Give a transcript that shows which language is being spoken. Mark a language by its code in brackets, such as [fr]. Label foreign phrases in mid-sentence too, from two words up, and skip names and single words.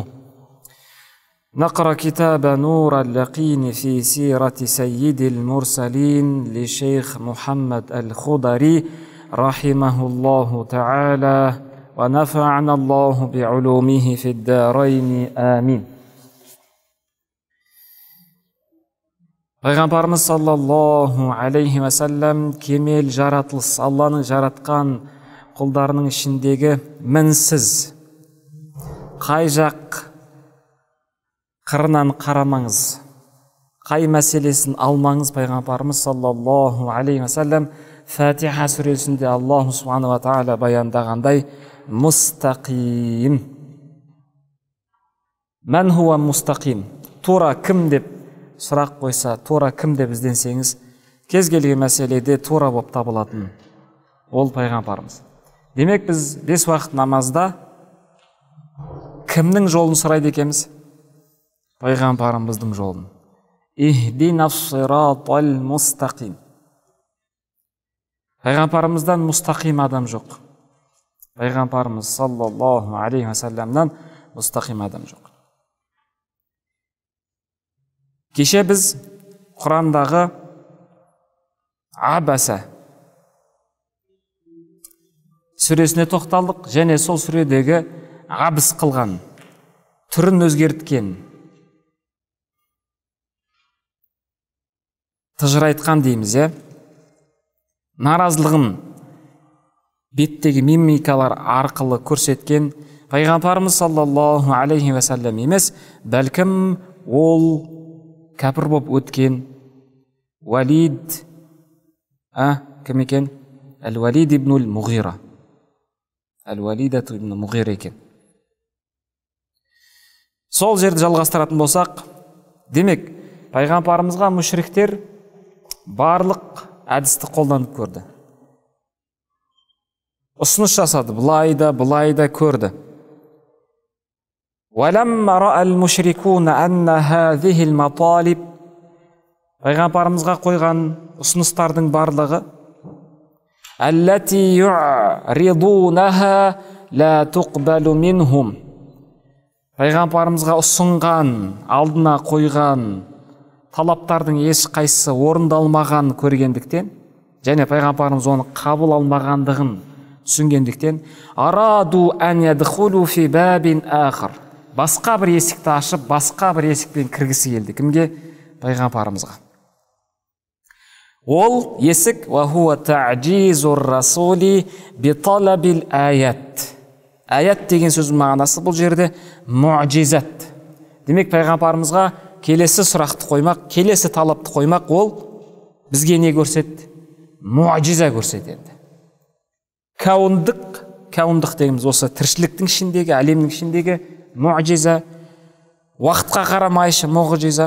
[ar] نقرأ كتاب نور اليقين في سيرة سيد المرسلين لشيخ محمد الخضري رحمه الله تعالى ونفعنا الله بعلومه في الدارين آمين. [kk] Пайғамбарымыз [ar] صلى الله عليه وسلم [kk] кемел жаратылыс, Алланың жаратқан құлдарының ішіндегі мінсіз, қай жақ қырынан қарамаңыз, қай мәселесін алмаңыз, Пайғамбарымыз [ar] صلى الله عليه وسلم [kk] Фатиха сүресінде [ar] الله سبحانه وتعالى [kk] баяндағандай мұстақим. [ar] من هو مستقيم? [kk] Тура кім деп сұрақ қойса, тура кім деп ізденсеңіз, кез келген мәселеде тура болып табылатын ол Пайғамбарымыз. Демек біз 5 уақыт намазда кімнің жолын сұрайды екенбіз? Пайғамбарымыздың жолын. [ar] اهدنا الصراط المستقيم. [kk] Пайғамбарымыздан мұстақим адам жоқ. Пайғамбарымыз [ar] صلى الله عليه وسلم [kk] мұстақим адам жоқ. Кеше біз Құрандағы Абаса сүресіне тоқталдық, және сол сүредегі абыс қылған, түрін өзгерткен, тыжырайтқан дейміз, наразылығын беттегі мимикалар арқылы көрсеткен Пайғамбарымыз [ar] صلى الله عليه وسلم [kk] емес, бәлкім ол кәпір болып өткен Валид, кім екен? Әл-Валид ибн Муғира. Әл-Валидат ибн Муғира екен. Сол жерді жалғастыратын болсақ, демек, Пайғамбарымызға мүшриктер барлық әдісті қолданып көрді. Ұсыныс жасады, бұлай да көрді. [ar] وَلَمَّا رَأَى الْمُشْرِكُونَ أَنَّ هَذِهِ الْمَطَالِبِ [kk] Пайғамбарымызға қойған ұсыныстардың барлығы [ar] الَّتِي يُعْرِضُونَهَا لَا تُقْبَلُ مِنْهُمْ [kk] Пайғамбарымызға ұсынған, алдына қойған талаптардың ешқайсысы орындалмаған көргендіктен, және Пайғамбарымыз оны қабыл алмағандығын түсінгендіктен, [ar] أرادوا أن يدخلوا في باب آخر. [kk] Басқа бір есікті ашып, басқа бір есікпен кіргісі келді. Кімге? Пайғамбарымызға. Ол есік [ar] وهو تعجيز الرسول بطلب الآيات. [kk] Аят деген сөздің мағынасы бұл жерде муъжизат. Демек Пайғамбарымызға келесі сұрақты қоймақ, келесі талапты қоймақ, ол бізге не көрсетті? Муъжиза көрсетеді. Кауындық дегеніміз осы тіршіліктің ішіндегі, әлемнің ішіндегі муъжиза, уақытқа қарамайшы муъжиза.